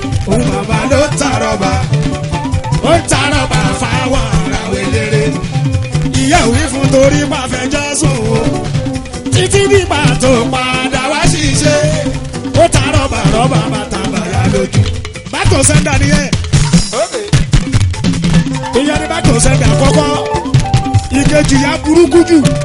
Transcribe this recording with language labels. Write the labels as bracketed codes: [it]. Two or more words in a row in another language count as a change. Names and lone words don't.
[yo] Òun bàbá ló ń ta rọ́bà. Ó ń ta rọ́bà fáwọn ará eléré. Ìyá ò wí fún torí má fẹ́ jọ́ sùn o. Títí dìgbà tó padà wá ṣiṣẹ́. Ó ta rọ́bà, rọ́bà bàtà bàyà lójú. [en] Back to sender nìyẹn. [yo] Ìyẹn ni [en] back to sender [yo] àkọ́kọ́. Ìkejì ya burúkú jù.